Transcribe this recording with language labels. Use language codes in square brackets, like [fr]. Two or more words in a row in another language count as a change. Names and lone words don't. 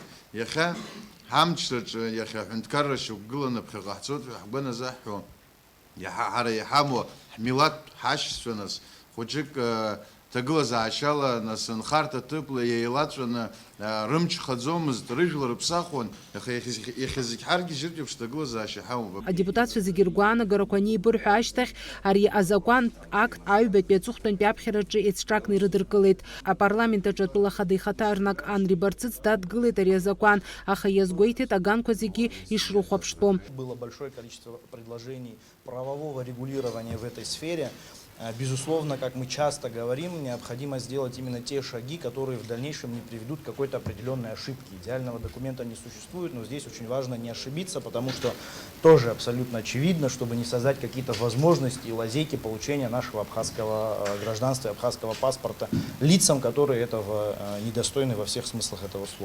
[ab] Иахьа ҳамчраҿы, иахьа аҳәынҭқарра шьақәгыланы ԥхьаҟа ҳцоит ҳәа ҳгәы назаҳҳәо, ҳара иҳамоу ҳмилаҭ ҳашьцәа нас хәыҷык ҭагылазаашьала нас нхарҭа ҭыԥла еилаҵәаны рымч хаӡомызт, рыжәлар рыԥсахуан, иахьа зегь ҳаргьежьыртә еиԥш ҭагылазаашьа ҳамоуп. Адепутатцәа зегьы ргәаанагарақәа анеибырҳәа ашьҭахь ари азакәантә акт аҩбатәи аҵыхәтәантәи аԥхьараҿы еицҿакны ирыдыркылеит. Апарламент аҿы атәылахада ихаҭарнак Анри Барциц дадгылеит ари азакәан, аха иазгәеиҭеит аганқәа зегьы ишрыхәаԥштәу. [ru] Было большое количество предложений правового регулирования в этой сфере. Безусловно, как мы часто говорим, необходимо сделать именно те шаги, которые в дальнейшем не приведут к какой-то определенной ошибке. Идеального документа не существует, но здесь очень важно не ошибиться, потому что тоже абсолютно очевидно, чтобы не создать какие-то возможности и лазейки получения нашего абхазского гражданства, абхазского паспорта лицам, которые этого недостойны во всех смыслах этого слова.